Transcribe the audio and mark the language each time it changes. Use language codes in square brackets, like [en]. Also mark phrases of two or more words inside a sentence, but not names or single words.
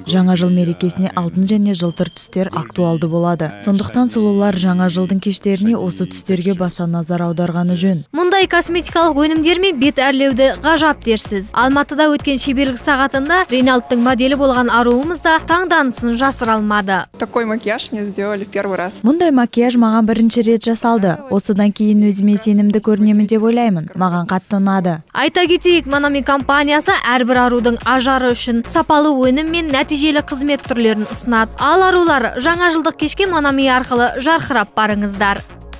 [kk] Жаңа жыл мерекесіне алтын және жылтыр түстер актуалды болады. Сондықтан сұлулар жаңа жылдың кештеріне осы түстерге баса назар аударғаны жөн. Мұндай косметикалық өнімдермен бет әрлеуді ғажап дерсіз. Алматыда өткен шеберлік сағатында Рейналдтың моделі болған аруымыз да таңданысын жасыра алмады. [ru] Такой макияж мне сделали первый раз. [kk] Мұндай макияж маған бірінші рет жасалды. Осыдан кейін өзіме сенімді көрінемін деп ойлаймын. Маған қатты ұнады. Айта кетейік, Monami компаниясы әрбір арудың ажары үшін сапалы өнім мен нәтижелі қызмет түрлерін ұсынады. Ал арулар жаңа жылдық кешке Monami арқылы жарқырап барыңыздар.